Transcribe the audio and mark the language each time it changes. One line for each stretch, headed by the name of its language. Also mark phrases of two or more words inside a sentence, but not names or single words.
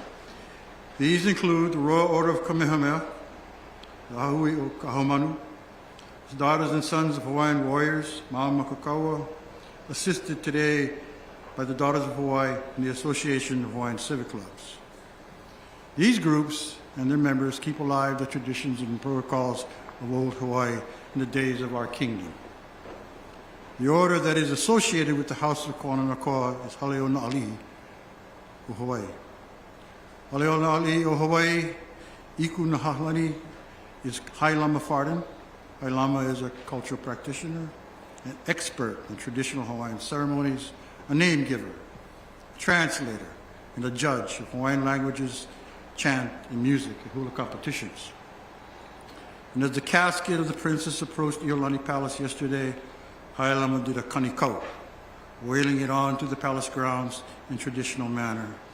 English: These include the Royal Order of Kamehameha, the Ahui o Kahomanu, his daughters and sons of Hawaiian warriors, Makakaua, assisted today by the Daughters of Hawaii and the Association of Hawaiian Civic Clubs. These groups and their members keep alive the traditions and protocols of old Hawaii in the days of our kingdom. The order that is associated with the House of Kawananakoa is Haleo Na'ali'i o Hawaii. Haleo Na'ali'i o Hawaii, Iku Nahalani is Hai Lama Farden. Hai Lama is a cultural practitioner, an expert in traditional Hawaiian ceremonies, a name giver, a translator, and a judge of Hawaiian languages, chant, and music at hula competitions. And as the casket of the princess approached Iolani Palace yesterday, Hai Lama did a kanikau, wailing it on to the palace grounds in traditional manner.